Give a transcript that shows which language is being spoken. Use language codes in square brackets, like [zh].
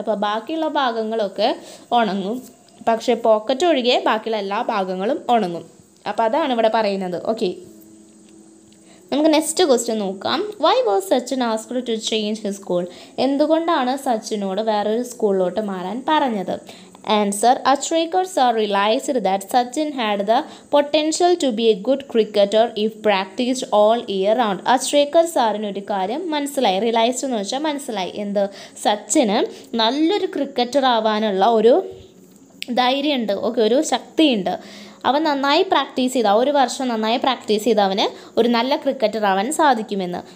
[ml] അപ്പോൾ ബാക്കിയുള്ള ഭാഗങ്ങളൊക്കെ ഉണങ്ങും, പക്ഷേ പോക്കറ്റ് ഒഴികെ ബാക്കിയുള്ള എല്ലാ ഭാഗങ്ങളും ഉണങ്ങും. അപ്പോൾ അതാണ് ഇവിടെ പറയുന്നത്. ഓക്കെ, നമുക്ക് നെക്സ്റ്റ് ക്വസ്റ്റ്യൻ നോക്കാം. [en] Why was Sachin asked to change his school. [ml] എന്തുകൊണ്ടാണ് സച്ചിനോട് വേറൊരു സ്കൂളിലോട്ട് മാറാൻ പറഞ്ഞത്? [en] Answer, Achrekar sir realized that Sachin had the potential to be a good cricketer if practiced all year round. [ml] Achrekar സാറിന് ഒരു കാര്യം മനസ്സിലായി. റിയലൈസ്ഡ് എന്ന് വെച്ചാൽ മനസ്സിലായി. എന്ത്? സച്ചിന് നല്ലൊരു ക്രിക്കറ്റർ ആവാനുള്ള ഒരു ധൈര്യമുണ്ട്, ഓക്കെ, ഒരു ശക്തിയുണ്ട്. അവൻ നന്നായി പ്രാക്ടീസ് ചെയ്ത്, ഒരു വർഷം നന്നായി പ്രാക്ടീസ് ചെയ്ത് അവന് ഒരു നല്ല ക്രിക്കറ്റർ ആവാൻ സാധിക്കുമെന്ന്.